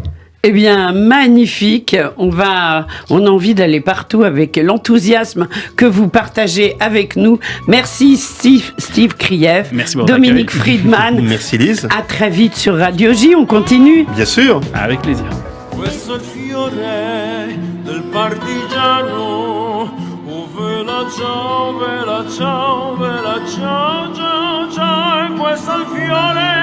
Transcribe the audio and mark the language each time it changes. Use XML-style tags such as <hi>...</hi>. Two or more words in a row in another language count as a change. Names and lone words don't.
<fr>Eh bien, magnifique. On a envie d'aller partout avec l'enthousiasme que vous partagez avec nous. Merci Steve Krief. Merci Dominique Friedman. Merci Lise. À très vite sur Radio J. On continue. Bien sûr. Avec plaisir.</fr> <it>Questo è il fiore del partigiano. Oh, vela ciao, vela ciao, vela ciao, ciao, ciao. Questo è il fiore</it>